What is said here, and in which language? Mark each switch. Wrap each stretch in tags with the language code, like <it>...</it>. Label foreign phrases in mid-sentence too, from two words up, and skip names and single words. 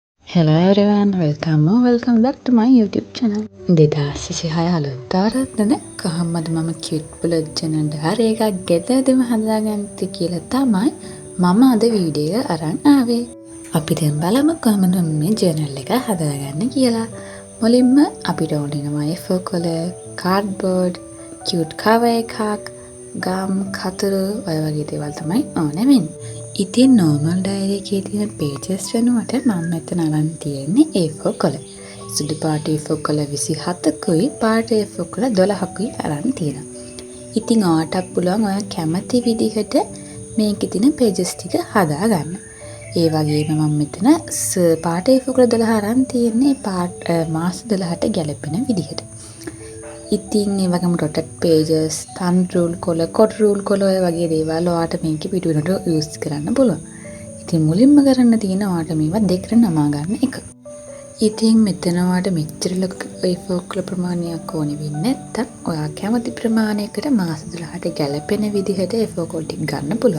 <en>Hello everyone, welcome back to my YouTube channel.</en> <si>2026 අලුත්තරද්දන කොහොමද මම</si> <en>cute bullet journal</en> <si>එකක් ගෙදරදම හදාගන්නත් කියලා තමයි මම අද වීඩියෝ එක අරන් ආවේ. අපි දැන් බලමු කොහොමද මේ journal එක හදාගන්න කියලා. මුලින්ම අපිට ඕන වෙනවා A4 colour, cardboard,</si> <en>cute cover</en> <si>එකක්, ගම්, කතරු ඔය වගේ දේවල් තමයි ඕන වෙන්නේ. ඉතින්</si> <en>normal diary</en> <si>එකේ තියෙන pages වෙනුවට මම මෙතන අරන් තියෙන්නේ A4 colour. සුදු පාට A4 colour 27කුයි පාට A4 colour 12කුයි අරන් තියෙනවා. ඉතින් ඔයාටත් පුළුවන් ඔයා කැමති විදිහට මේකේ තියෙන pages ටික හදා ගන්න. ඒ වගේම මම මෙතන පාට A4 colour 12 අරන් තියෙන්නේ මාස 12ට ගැලපෙන විදිහට. ඉතින් ඒ වගේම</si> <en>dotted pages, thumb rule colour, cord rule colour</en> <si>ඔය වගේ දේවල් ඔයාට මේකේ පිටුවකට යූස් කරන්න පුළුවන්. ඉතින් මුලින්ම කරන්න තියෙන ඔයාට මේවා දෙකට නමා ගන්න එක. ඉතින් මෙතන ඔයාට මෙච්චර ලොකු A4 colour ප්‍රමාණයක් ඕනෙ වෙන්නේ නැත්තම් ඔයා කැමති ප්‍රමාණයකට මාස 12ට ගැලපෙන විදිහට A4 colour ටික ගන්න පුළුවන්.</si>